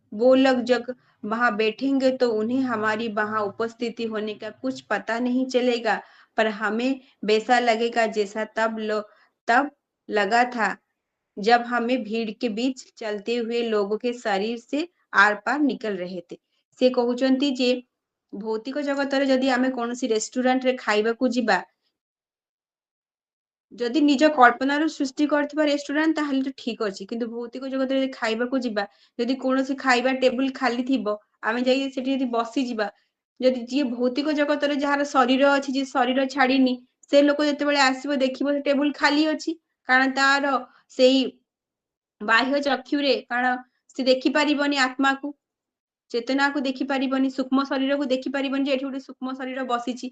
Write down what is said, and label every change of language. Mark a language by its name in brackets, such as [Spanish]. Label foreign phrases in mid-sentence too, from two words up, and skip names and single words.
[Hindi] वो लोग जब वहां बैठेंगे तो उन्हें हमारी वहां उपस्थिति होने का कुछ पता नहीं चलेगा, पर हमें वैसा लगेगा जैसा तब लगा था जब हमें भीड़ के बीच चलते हुए लोगों के शरीर से आर पार निकल रहे थे। [Odia] ସେ କହୁଛନ୍ତି ଯେ ଭୌତିକ ଜଗତରେ ଯଦି ଆମେ କୌଣସି ରେଷ୍ଟୁରାଣ୍ଟରେ ଖାଇବାକୁ ଯିବା, ଯଦି ନିଜ କଳ୍ପନାରୁ ସୃଷ୍ଟି କରିଥିବା ରେଷ୍ଟୁରାଣ୍ଟ ତାହେଲେ ତ ଠିକ ଅଛି, କିନ୍ତୁ ଭୌତିକ ଜଗତରେ ଯଦି ଖାଇବାକୁ ଯିବା, ଯଦି କୌଣସି ଖାଇବା ଟେବୁଲ ଖାଲି ଥିବ, ଆମେ ଯାଇ ସେଠି ଯଦି ବସିଯିବା, ଯଦି ଯିଏ ଭୌତିକ ଜଗତରେ ଯାହାର ଶରୀର ଅଛି, ଯିଏ ଶରୀର ଛାଡିନି, ସେ ଲୋକ ଯେତେବେଳେ ଆସିବ ଦେଖିବ ସେ ଟେବୁଲ ଖାଲି ଅଛି, କାରଣ ତାର ସେଇ ବାହ୍ୟ ଚକ୍ଷୁରେ କାରଣ ସେ ଦେଖିପାରିବନି ଆତ୍ମାକୁ, ଚେତନାକୁ ଦେଖିପାରିବନି, ସୂକ୍ଷ୍ମ ଶରୀରକୁ ଦେଖିପାରିବନି ଯେ ଏଠି ଗୋଟେ ସୂକ୍ଷ୍ମ ଶରୀର ବସିଛି।